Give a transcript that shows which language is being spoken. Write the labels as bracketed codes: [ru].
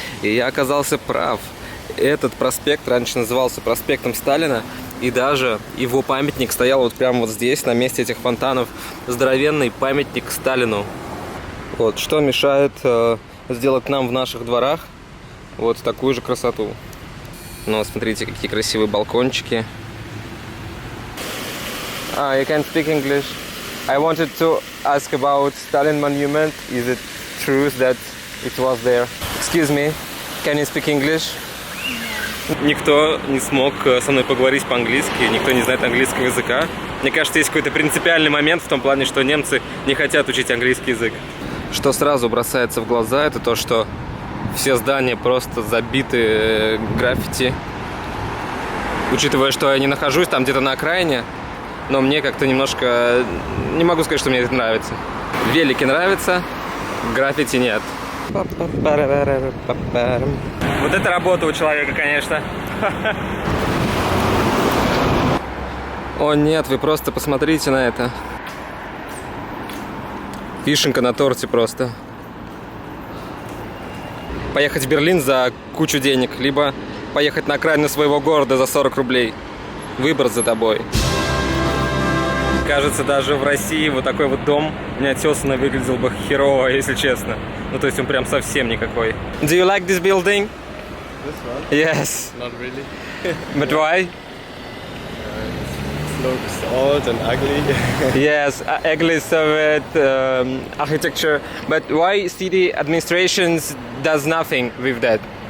[ru] И я оказался прав. Этот проспект раньше назывался проспектом Сталина, и даже его памятник стоял вот прямо вот здесь, на месте этих фонтанов. Здоровенный памятник Сталину. Вот, что мешает сделать нам в наших дворах вот такую же красоту. Ну, смотрите, какие красивые балкончики. [en] You can speak English. I wanted to ask about Stalin Monument. Is it true that it was there? Excuse me, can you speak English? [ru] Никто не смог со мной поговорить по-английски, никто не знает английского языка. Мне кажется, есть какой-то принципиальный момент в том плане, что немцы не хотят учить английский язык. Что сразу бросается в глаза, это то, что все здания просто забиты граффити. Учитывая, что я не нахожусь там где-то на окраине, но мне как-то немножко... Не могу сказать, что мне это нравится. Велики нравятся, граффити нет. Вот это работа у человека, конечно. О нет, вы просто посмотрите на это. Вишенка на торте просто. Поехать в Берлин за кучу денег, либо поехать на окраину своего города за 40 рублей. Выбор за тобой. Кажется, даже в России вот такой вот дом неотесанный выглядел бы херово, если честно. Ну, то есть он прям совсем никакой. [en] Do you like this building? This one? Yes. Not really. But why? It's looks old and ugly. Yes, ugly Soviet architecture. But why city administrations does nothing with that?